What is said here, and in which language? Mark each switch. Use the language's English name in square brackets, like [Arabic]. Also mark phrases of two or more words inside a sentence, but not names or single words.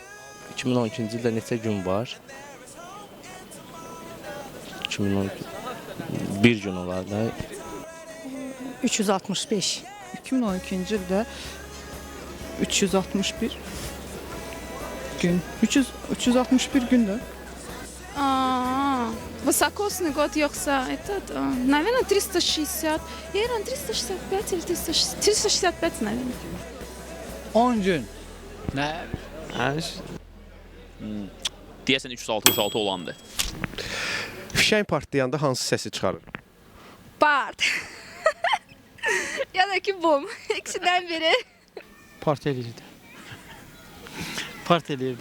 [Azerbaijani] 2012-ci ildə neçə gün var? 2012 bir gün olar da. 365. 2012-ci ildə 361 gün. 361 gündür. [Russian] Высокосный год yoksa этот, наверное, 360, наверное, 365 или 365, наверное. [Azerbaijani] 10 gün. Nə? Deyəsən 366 olandı. Fişəng partlayanda hansı səsi çıxarır? Part. Ya da ki bum. İkisinden biri. Part eləyirdi. Part eləyirdi.